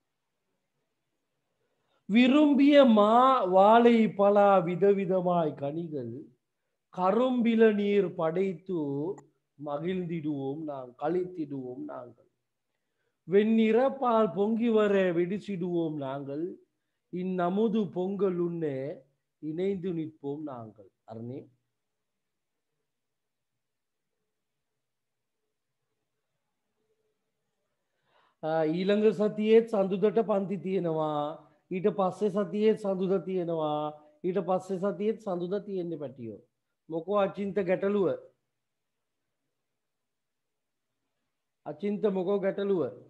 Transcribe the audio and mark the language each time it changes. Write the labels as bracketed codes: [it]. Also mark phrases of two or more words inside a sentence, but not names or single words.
[ta] விரும்பிய மா வாழை பலா விதவிதமாய் கனிகள் கரும்பில நீர் படைத்து மகிழ்ந்திடுவோம் கழித்திடுவோம் நாங்கள். வெண்ணிறப்பால் பொங்கி வர வெடிச்சிடுவோம் நாங்கள். இந்நமுது பொங்கல் உண்ணே இணைந்து நிற்போம் நாங்கள். [si] அருணே ඊළඟ සතියේත් සඳුදට පන්ති තියෙනවා. ඊට පස්සේ සතියේත් සඳුදා තියෙනවා. ඊට පස්සේ සතියේත් සඳුදා තියෙන්නේ පැටියෝ. මොකෝ අචින්ත ගැටලුව? අචින්ත මොකෝ ගැටලුව?